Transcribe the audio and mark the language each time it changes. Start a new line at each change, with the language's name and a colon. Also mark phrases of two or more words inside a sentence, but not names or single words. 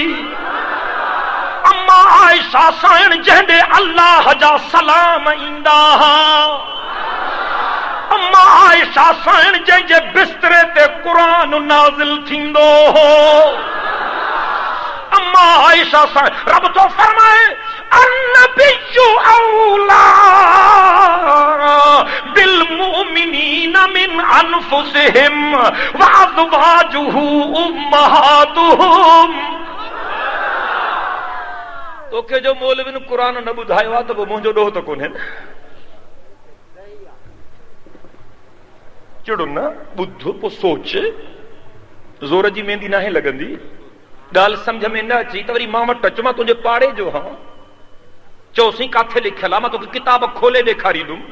Sindhi: अम्मा आयशा साइण जंहिंडे अल्लाह जा सलाम ईंदा हा। अम्मा आयशा साइण जंहिंजे बिस्तरे ते क़ुरान नाज़िल थींदो हो। अम्मा आयशा साइण रब तो फरमाए
Arabic: النبي أولى بالمؤمنين من أنفسهم وأزواجه أمهاتهم.
Sindhi: तोखे जो मौलवी कुरान न ॿुधायो आहे त पोइ मुंहिंजो ॾोह त कोन्हे न। चिड़ो न बुध पोइ सोच, ज़ोर जी मेहंदी नाहे लॻंदी, ॻाल्हि सम्झ में न अची त वरी मां वटि अच, मां तुंहिंजे पाड़े जो हाँ, चोसीं काथे लिखियल आहे, मां तोखे किताब खोले ॾेखारींदुमि।